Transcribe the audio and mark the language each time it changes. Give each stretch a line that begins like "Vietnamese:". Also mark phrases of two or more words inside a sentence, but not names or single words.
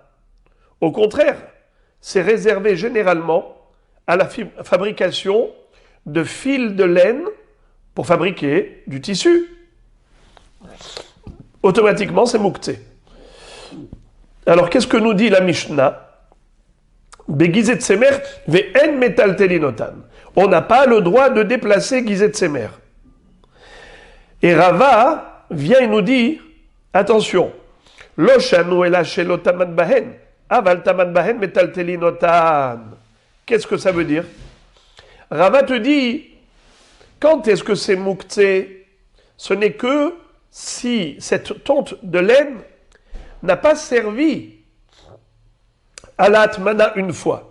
French: Au contraire, c'est réservé généralement à la fabrication de fils de laine pour fabriquer du tissu. Automatiquement, c'est muktzeh. Alors, qu'est-ce que nous dit la Mishnah ?
Hebrew: בגיזת צמר ואין מטלטלין אותן.
French: On n'a pas le droit de déplacer Gizet Semer. Et Rava vient et nous dit, attention,
Hebrew: לא שנו אלא שלא טמן בהן, אבל טמן בהן מטלטלין אותן.
French: Qu'est-ce que ça veut dire ? Rava te dit, quand est-ce que c'est muktzeh ? Ce n'est que si cette tonte de laine n'a pas servi à la Hatmana une fois.